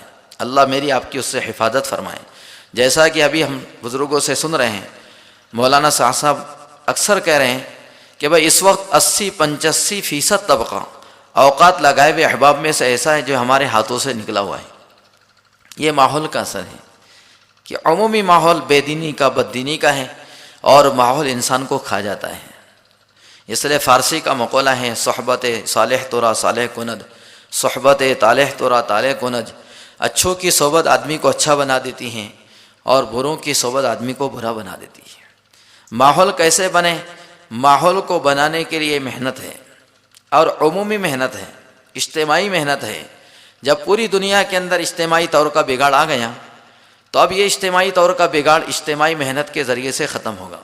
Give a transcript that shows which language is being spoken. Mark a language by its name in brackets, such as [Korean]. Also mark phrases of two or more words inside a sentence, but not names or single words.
[Urdu] اللہ میری آپ کی اس سے حفاظت فرمائے۔ جیسا کہ ابھی ہم بزرگوں سے سن رہے ہیں، مولانا صاحب اکثر کہہ رہے ہیں کہ بھائی اس وقت 80-85% طبقہ اوقات لگائے ہوئے احباب میں سے ایسا ہے جو ہمارے ہاتھوں سے نکلا ہوا ہے۔ یہ ماحول کا اثر ہے کہ عمومی ماحول بے دینی کا، بد دینی کا ہے، اور ماحول انسان کو کھا جاتا ہے۔ اس لیے فارسی کا مقولہ ہے، [Persian] صحبت صالح تورا صالح کند، صحبت طالح تورا طالح کند۔ [Urdu] اچھوں کی صحبت آدمی کو اچھا بنا دیتی ہیں، اور بروں کی صحبت آدمی کو برا بنا دیتی ہے۔ ماحول کیسے بنے؟ ماحول کو بنانے کے لیے محنت ہے، اور عمومی محنت ہے، اجتماعی محنت ہے۔ جب پوری دنیا کے اندر اجتماعی طور کا بگاڑ آ گیا تو اب یہ اجتماعی طور کا بگاڑ اجتماعی محنت کے ذریعے سے ختم ہوگا۔